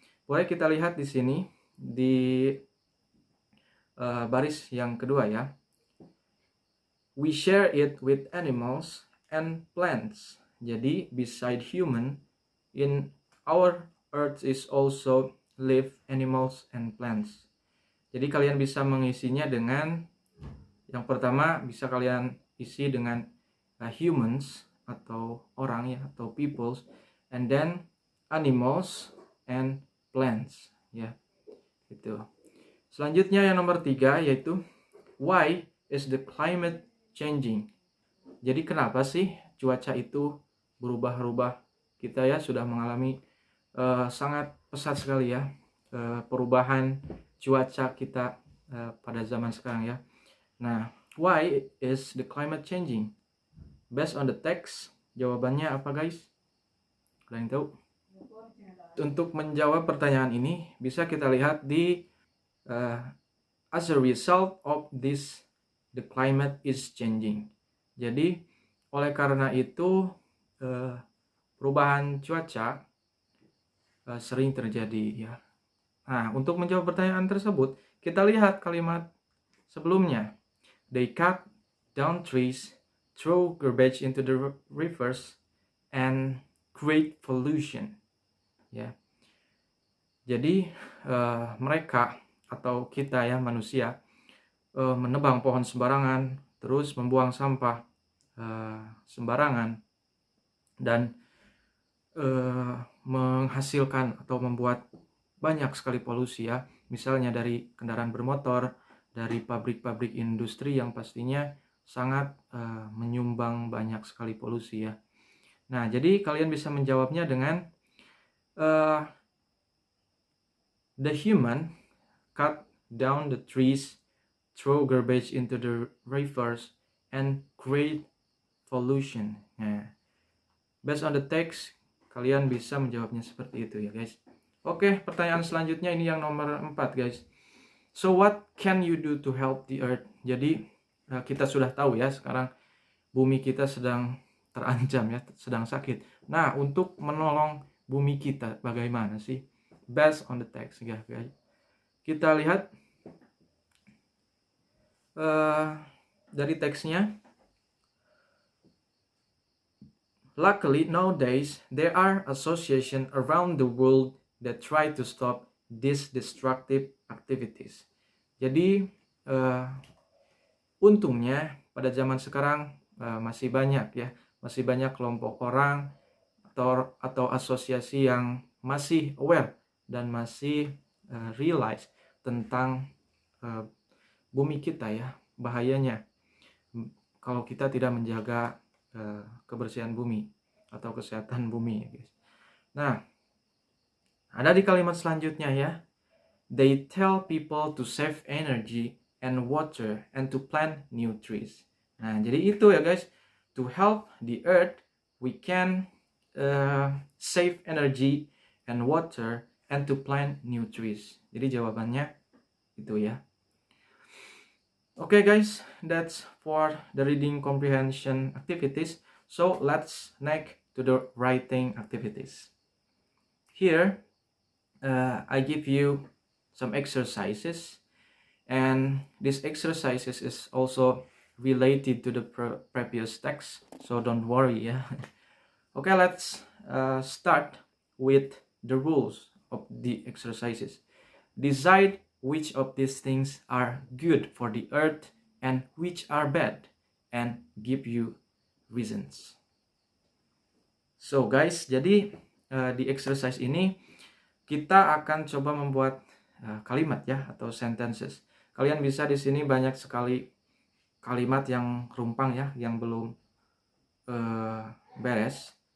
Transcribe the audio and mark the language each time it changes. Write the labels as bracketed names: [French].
[Indonesian] Boleh kita lihat di sini di baris yang kedua ya. [English] We share it with animals and plants. Jadi beside human, in our earth is also live animals and plants. [Indonesian] Jadi kalian bisa mengisinya dengan yang pertama bisa kalian isi dengan humans atau orang ya, atau peoples, [English] and then animals and plants [Indonesian] ya. Itu. Selanjutnya yang nomor 3 yaitu [English] why is the climate changing? [Indonesian] Jadi kenapa sih cuaca itu berubah-ubah? Kita ya sudah mengalami sangat pesat sekali ya perubahan cuaca kita pada zaman sekarang ya. [English] Nah, why is the climate changing? Based on the text, [Indonesian] jawabannya apa guys? Ada yang tahu? Untuk menjawab pertanyaan ini bisa kita lihat di [English] as a result of this, the climate is changing. [Indonesian] Jadi oleh karena itu perubahan cuaca sering terjadi ya. Nah, untuk menjawab pertanyaan tersebut, kita lihat kalimat sebelumnya. [English] They cut down trees, throw garbage into the rivers, and create pollution. [Indonesian] Ya. Jadi mereka atau kita ya manusia menebang pohon sembarangan, terus membuang sampah sembarangan, dan menghasilkan atau membuat banyak sekali polusi ya. Misalnya dari kendaraan bermotor, dari pabrik-pabrik industri yang pastinya sangat menyumbang banyak sekali polusi ya. Nah, jadi kalian bisa menjawabnya dengan [English] the human cut down the trees, throw garbage into the rivers, and create pollution. [Indonesian] Nah, [English] based on the text, [Indonesian] kalian bisa menjawabnya seperti itu ya guys. Oke, pertanyaan selanjutnya ini yang nomor 4 guys. [English] So what can you do to help the earth? [Indonesian] Jadi kita sudah tahu ya sekarang bumi kita sedang terancam ya, sedang sakit. Nah, untuk menolong bumi kita bagaimana sih? [English] Based on the text [Indonesian] ya guys. Kita lihat dari teksnya. [English] Luckily, nowadays, there are associations around the world that try to stop these destructive activities. [Indonesian] Jadi, untungnya pada zaman sekarang masih banyak kelompok orang atau asosiasi yang masih aware dan masih realize tentang bumi kita ya, bahayanya kalau kita tidak menjaga kebersihan bumi atau kesehatan bumi ya guys. Nah, ada di kalimat selanjutnya ya. [English] They tell people to save energy and water and to plant new trees. [Indonesian] Nah, jadi itu ya [English] guys. To help the earth, we can save energy and water and to plant new trees. [Indonesian] Jadi jawabannya itu ya. [English] Okay guys, that's for the reading comprehension activities. So let's next to the writing activities. Here, I give you some exercises, and these exercises is also related to the previous text, so don't worry yeah. Okay, let's start with the rules of the exercises. Decide which of these things are good for the earth and which are bad, and give you reasons. So guys, [Indonesian] jadi di exercise ini kita akan coba membuat kalimat ya atau sentences. Kalian bisa di sini banyak sekali kalimat yang rumpang ya, yang belum beres.